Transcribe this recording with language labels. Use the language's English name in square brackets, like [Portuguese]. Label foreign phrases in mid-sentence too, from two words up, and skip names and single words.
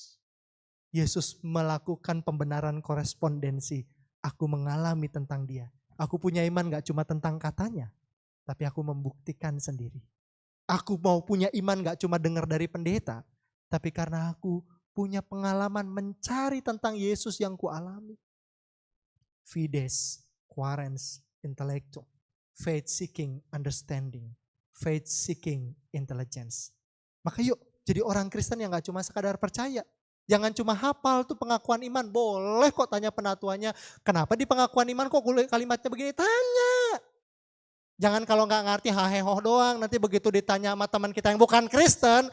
[Indonesian] Yesus melakukan pembenaran korespondensi. Aku mengalami tentang dia. Aku punya iman gak cuma tentang katanya, tapi aku membuktikan sendiri. Aku mau punya iman gak cuma dengar dari pendeta, tapi karena aku punya pengalaman mencari tentang Yesus yang kualami. [Latin] Fides, quaerens, intellectum. [English] Faith seeking understanding. Faith seeking intelligence. [Indonesian] Maka yuk jadi orang Kristen yang gak cuma sekadar percaya. Jangan cuma hafal tuh pengakuan iman. Boleh kok tanya penatuannya. Kenapa di pengakuan iman kok kalimatnya begini? Tanya. Jangan kalau gak ngerti hahehoh doang. Nanti begitu ditanya sama teman kita yang bukan Kristen.